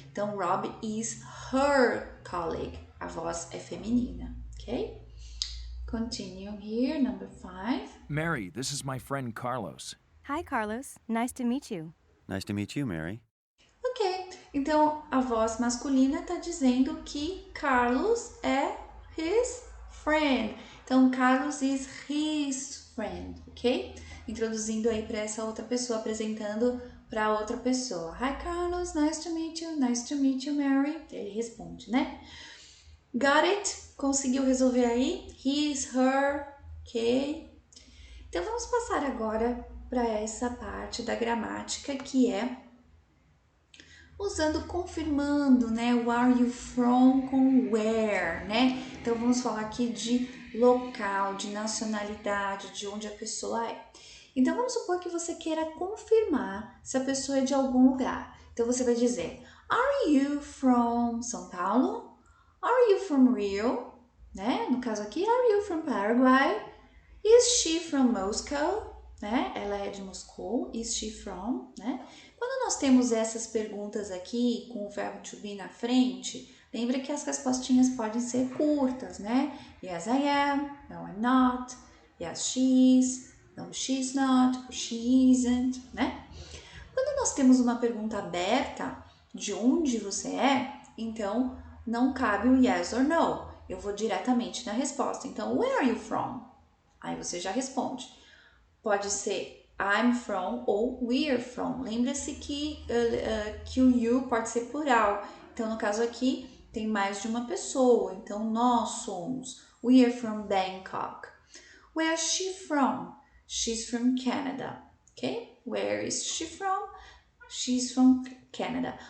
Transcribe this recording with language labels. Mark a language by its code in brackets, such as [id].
[en] Então Rob is her colleague. [pt] A voz é feminina, ok? [en] Continue here, number 5. Mary, this is my friend Carlos. Hi, Carlos. Nice to meet you. Nice to meet you, Mary. [pt] Ok, então a voz masculina está dizendo que Carlos é his friend. [en] Então, Carlos is his friend, ok? [pt] Introduzindo aí para essa outra pessoa, apresentando para outra pessoa. [en] Hi, Carlos, nice to meet you, Mary. [pt] Ele responde, né? [en] Got it? [pt] Conseguiu resolver aí? [en] His, her, ok? [pt] Então, vamos passar agora para essa parte da gramática que é usando, confirmando, né? [en] Where are you from com where, né? [pt] Então, vamos falar aqui de local, de nacionalidade, de onde a pessoa é. Então, vamos supor que você queira confirmar se a pessoa é de algum lugar. Então, você vai dizer, [en] are you from São Paulo? Are you from Rio? [pt] Né? No caso aqui, [en] are you from Paraguay? Is she from Moscow? [pt] né? Ela é de Moscou. [en] Is she from, [pt] né? Quando nós temos essas perguntas aqui com o verbo to be na frente, lembra que as respostinhas podem ser curtas, né? [en] Yes, I am. No, I'm not. Yes, she is. No, she's not. She isn't, né? [pt] Quando nós temos uma pergunta aberta, de onde você é, então não cabe o [en] yes or no. [pt] Eu vou diretamente na resposta. Então, [en] where are you from? [pt] Aí você já responde. Pode ser I'm from ou we're from. Lembra-se que o you pode ser plural. Então, no caso aqui, tem mais de uma pessoa. Então, nós somos. [en] We are from Bangkok. Where is she from? She's from Canada. Ok? Where is she from? She's from Canada.